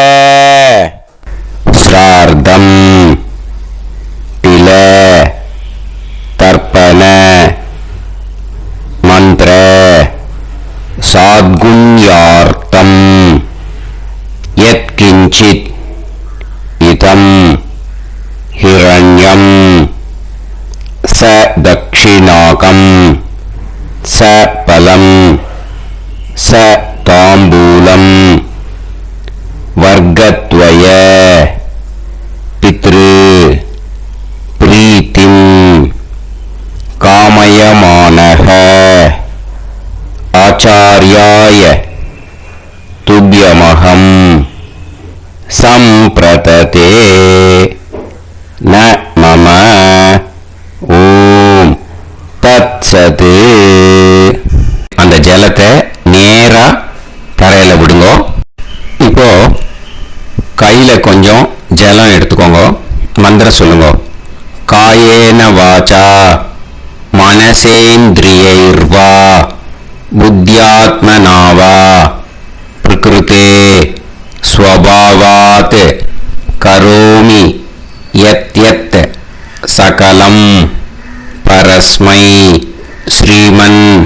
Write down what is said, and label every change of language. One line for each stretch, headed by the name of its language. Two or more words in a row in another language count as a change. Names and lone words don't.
Sanskrit: श्राद्धं तिल तर्पण मन्त्र साद्गुण्यार्थं यत्किञ् किञ्चित् इदं हिरण्यं स दक्षिणाकं स फलं स ताम्बूलं वर्गद्वय पितृ प्रीतिं कामयमानः आचार्याय तुभ्यमहं सम्प्रतते न मम ॐ तत्सत्.
Tamil: அந்த ஜலத்தை நேரா தரையில விடுங்க. இப்போ கையில கொஞ்சம் ஜலம் எடுத்துக்கோங்க. மந்திரம் சொல்லுங்க.
Sanskrit: कायेन वाचा मनसेन्द्रियैर्वा बुद्ध्यात्मना वा प्रकृतेः स्वभावात् करोमि यद्यत् सकलं परस्मै श्रीमन्